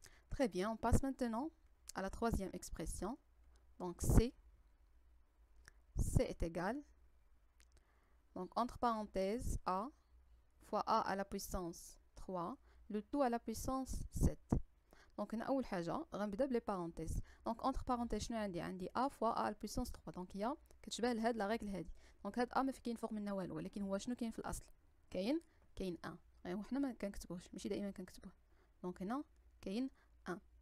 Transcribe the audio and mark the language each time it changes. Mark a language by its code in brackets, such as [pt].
[fr] Très bien, on passe maintenant à la troisième expression. Donc c est égal, donc entre parenthèses a fois a à la puissance 3, le tout à la puissance 7. [ar] Donc هنا أول حاجة غنبدا بلي [fr] parenthèses. Donc entre parenthèses [ar] شنو عندي [fr] a fois a à la puissance 3. [ar] donc هي كتشبه لهاد [fr] لا ريغل [ar] هادي. donc هاد a ما كاين فوق منها والو، ولكن هو شنو كاين في الأصل؟ كاين 1. غير حنا ما كنكتبوهش، ماشي دائما كنكتبوه. donc هنا كاين 1.